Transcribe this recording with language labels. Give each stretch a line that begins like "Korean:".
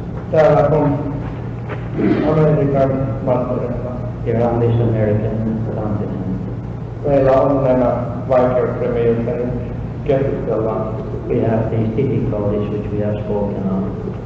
Finnish: Täällä on Amerikan mantereella.
English: Here on this American continent,
Finnish: Meillä on nämä vaikeuksia, joista nyt keskustellaan.
English: we have these difficulties which we have spoken of.